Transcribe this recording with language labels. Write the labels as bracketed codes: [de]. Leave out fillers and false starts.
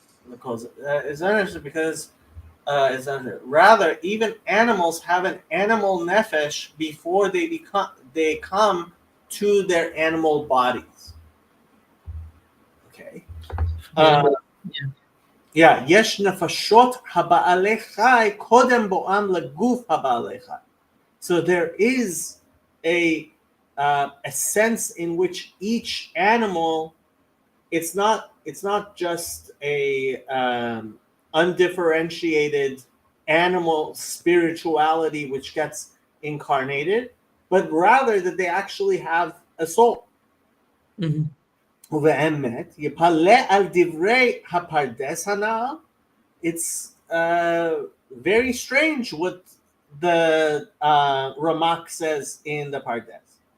[en] It's interesting because rather, even animals have an animal nefesh before they come to their animal bodies. Okay. [he] יש נפשות הבעלי חי קודם בואם לגוף הבעלי חי. [en] So there is a sense in which each animal, it's not just a undifferentiated animal spirituality which gets incarnated, but rather that they actually have a soul. [he] ובאמת, יפלא על דברי הפרדס הנ"ל. [en] It's very strange what the Ramak says in the Pardes.